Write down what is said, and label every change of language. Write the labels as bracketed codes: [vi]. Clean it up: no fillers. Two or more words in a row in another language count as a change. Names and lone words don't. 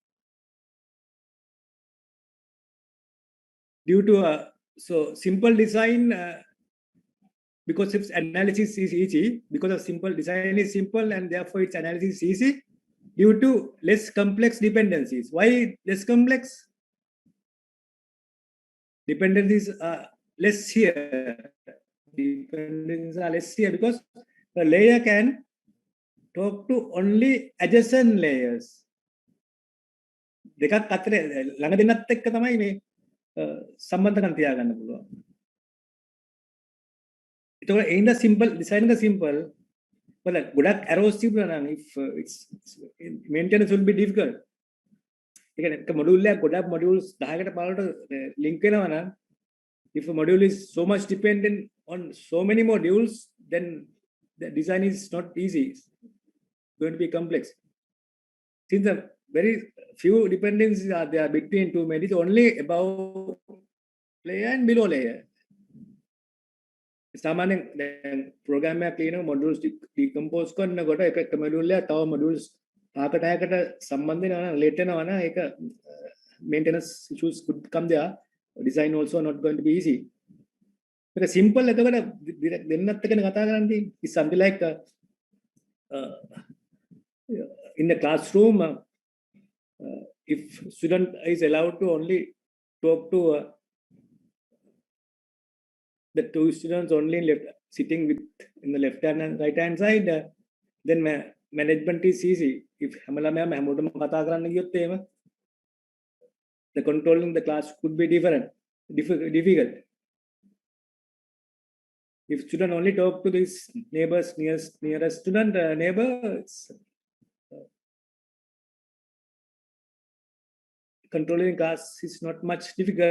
[en] Due to so simple design, because its analysis is easy, because of simple design is simple and therefore its analysis is easy due to less complex dependencies. Why less complex? Dependencies are less here. Dependencies are less here because the layer can talk to only adjacent layers. [si] දෙකක් අතර ළඟ දෙන්නත් එක්ක තමයි මේ සම්බන්ධකම් තියාගන්න පුළුවන්. [en] ඒතකොට in the simple design the simple well [si] ගොඩක් arrows තිබුණා නම් [en] if it's maintenance will be difficult. [si] ඒ කියන්නේ එක මොඩියුල් එකක් ගොඩක් මොඩියුල්ස් 10කට 15කට ලින්ක් වෙනවා නම් [en] if a module is so much dependent on so many modules, then the design is not easy. It's going to be complex. Since the very few dependencies are there between two modules, only above layer and below layer. [si] සාමාන්‍යයෙන් දැන් ප්‍රෝග්‍රෑම් එකක් ලියන මොඩියුල්ස් ඩිකම්පෝස් කරනකොට එක මොඩියුල් එකක් තව මොඩියුල්ස් 5කට 6කට සම්බන්ධ වෙනවා නම් ලේට් වෙනවා නම් ඒක [en] maintenance issues could come there. Design also not going to be easy. But simple [si] එතකොට දෙන්නත් එක්කනේ කතා කරන්නේ. [en] It's something like in the classroom, if student is allowed to only talk to the two students only sitting in the left hand and right hand side, then management is easy. If [si] හැමෝටම කතා කරන්න ගියොත් එහෙම [en] the controlling the class could be difficult. If student only talk to this nearest student neighbor, controlling class is not much difficult.